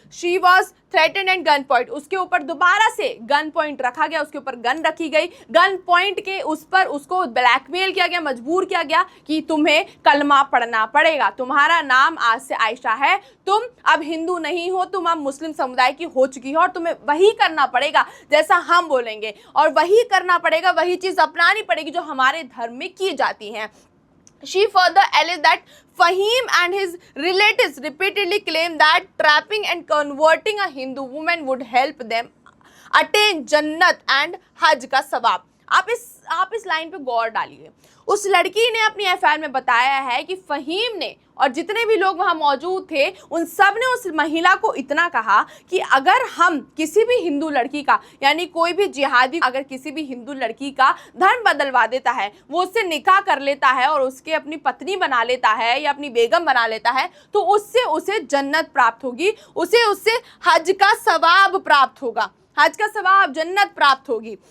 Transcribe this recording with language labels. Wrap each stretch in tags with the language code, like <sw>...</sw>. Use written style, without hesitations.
<hi>She was threatened and gun point, उसके ऊपर दोबारा से गन पॉइंट रखा गया, उसके ऊपर गन रखी गई, गन पॉइंट के उस पर उसको ब्लैकमेल किया गया, मजबूर किया गया कि तुम्हें कलमा पढ़ना पड़ेगा, तुम्हारा नाम आज से आयशा है, तुम अब हिंदू नहीं हो, तुम अब मुस्लिम समुदाय की हो चुकी हो और तुम्हें वही करना पड़ेगा जैसा हम बोलेंगे, और वही करना पड़ेगा, वही चीज अपनानी पड़ेगी जो हमारे धर्म में की जाती है।</hi> <en>She further alleged that Fahim and his relatives repeatedly claimed that trapping and converting a Hindu woman would help them attain Jannat and Hajj का सवाब।</en> <hi>आप इस लाइन पे गौर डालिए। उस लड़की ने अपनी एफआईआर में बताया है कि फहीम ने और जितने भी लोग वहां मौजूद थे उन सब ने उस महिला को इतना कहा कि अगर हम किसी भी हिंदू लड़की का, यानी कोई भी जिहादी अगर किसी भी हिंदू लड़की का धर्म बदलवा देता है, वो उससे निकाह कर लेता है और उसके अपनी पत्नी बना लेता है या अपनी बेगम बना लेता है, तो उससे उसे जन्नत प्राप्त होगी, उससे हज का सवाब प्राप्त होगा, हज का सवाब, जन्नत प्राप्त होगी।</hi>